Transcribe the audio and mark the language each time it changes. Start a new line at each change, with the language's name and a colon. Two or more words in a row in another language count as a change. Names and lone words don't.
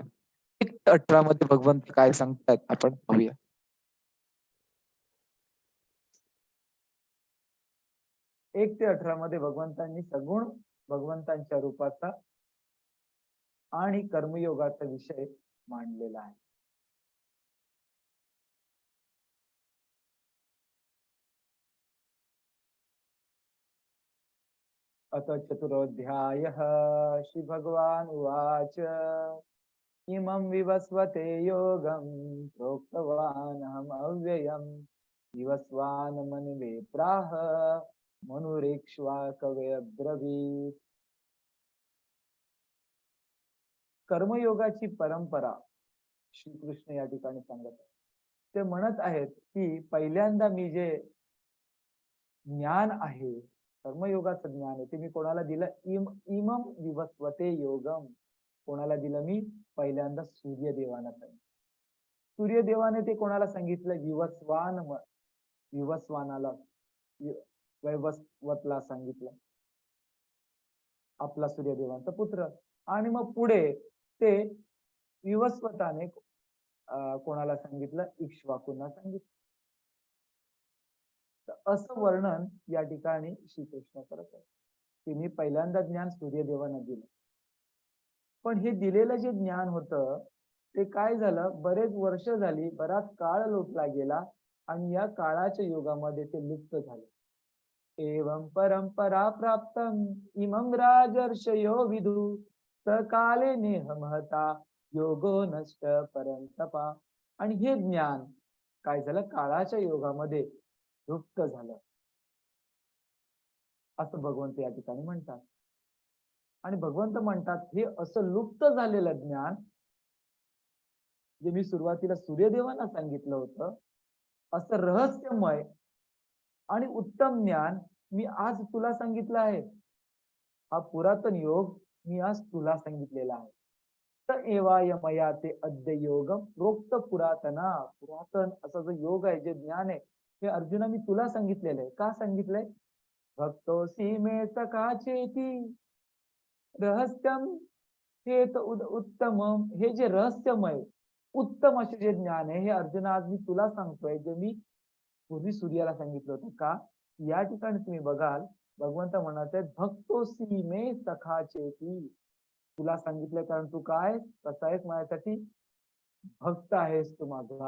Marathi: 1 ते 18 मध्ये भगवंत काय सांगतात आपण पाहूया. 1 ते 18 मध्ये भगवंतांनी सगुण भगवंतांच्या रूपाचा आणि कर्मयोगाचा विषय मांडलेला आहे.
Sanskrit: अथ चतुरोऽध्यायः श्री भगवान उवाच इमं विवस्वते योगं प्रोक्तवानहम् अव्ययम् विवस्वानमन्वे प्राह मनुरेक्ष्वाकवे अब्रवीत्.
Marathi: कर्मयोगाची परंपरा श्रीकृष्ण या ठिकाणी सांगत आहेत. ते म्हणत आहेत की पहिल्यांदा मी जे ज्ञान आहे, कर्मयोगाचं ज्ञान आहे, ते मी कोणाला दिलं?
Sanskrit: इमम विवस्वते योगम.
Marathi: कोणाला दिलं मी? पहिल्यांदा सूर्यदेवाला सांगितलं. सूर्यदेवाने ते कोणाला सांगितलं? विवस्वानाला, वैवस्वतला सांगितलं. आपला सूर्यदेवांचा पुत्र. आणि मग पुढे ते विवस्वताने कोणाला सांगितलं? इक्ष्वाकूंना सांगितलं. तर असं वर्णन या ठिकाणी श्रीकृष्ण करत आहे की मी पहिल्यांदा ज्ञान सूर्यदेवांना दिलं. पण हे दिलेलं जे ज्ञान होतं ते काय झालं, बरेच वर्ष झाली, बराच काळ लोटला गेला आणि या काळाच्या युगामध्ये ते लुप्त झाले.
Sanskrit: एवं परंपरा प्राप्तम इमं राजर्षयो विदु सकाले नेह महता योगो नष्ट परंतपा.
Marathi: आणि हे ज्ञान काय झालं, काळाच्या योगामध्ये लुप्त झालं असं भगवंत या ठिकाणी म्हणतात. आणि भगवंत म्हणतात हे असं लुप्त झालेलं ज्ञान जे मी सुरुवातीला सूर्यदेवांना सांगितलं होतं, असं रहस्यमय आणि उत्तम ज्ञान मी आज तुला सांगितलं आहे. हा पुरातन योग मी आज तुला सांगितलेला आहे.
Sanskrit: तर एवाय मया ते अद्य योगम प्रोक्त पुरातना.
Marathi: पुरातन असा जो योग आहे, जे ज्ञान आहे, हे अर्जुना मी तुला सांगितलेलं आहे. का सांगितलंय?
Sanskrit: भक्तोसी मे सखाचेती रहस्यम हे उत्तम.
Marathi: हे जे रहस्यमय उत्तम असे जे ज्ञान आहे, हे अर्जुना आज मी तुला सांगतोय, जे मी पूर्वी सूर्याला सांगितलं होतं. का? या ठिकाणी तुम्ही बघाल भगवंत म्हणत आहेत
Sanskrit: भक्तोसी मे सखाचेती.
Marathi: तुला सांगितलं कारण तू काय कसा आहेस, माझ्यासाठी भक्त आहेस तू माझा.